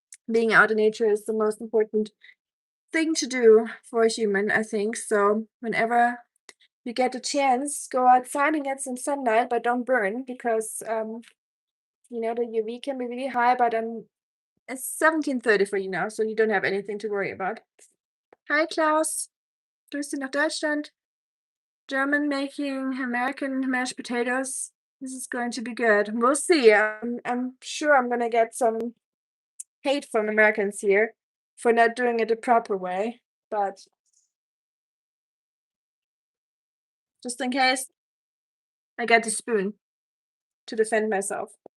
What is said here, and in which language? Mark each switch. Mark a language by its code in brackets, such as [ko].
[en] being out in nature is the most important thing to do for a human, I think. So whenever you get a chance, go outside and get some sunlight, but don't burn because the UV can be really high, but it's 17:30 for you now, so you don't have anything to worry about. [de] Hi Klaus, Grüße nach Deutschland. [en] German making American mashed potatoes. This is going to be good. We'll see. I'm sure I'm gonna get some hate from Americans here for not doing it the proper way, but just in case, I get the spoon to defend myself.